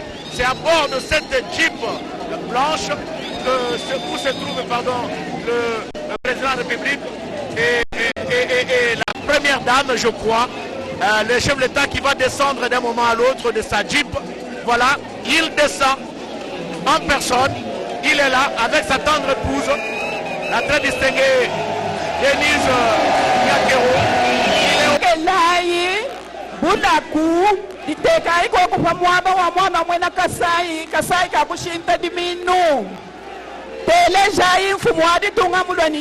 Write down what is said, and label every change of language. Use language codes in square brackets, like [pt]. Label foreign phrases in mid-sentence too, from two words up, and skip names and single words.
[fr] C'est à bord de cette Jeep blanche où se trouve le président de la République et la première dame, je crois, le chef de l'État qui va descendre d'un moment à l'autre de sa Jeep. Voilà, il descend en personne, il est là avec sa tendre épouse, la très distinguée Denise [lua] Bunaku diteka iko kwa mwaba wa mwana mwena kasai kabushinta diminu teleja infumu adi tunga muloni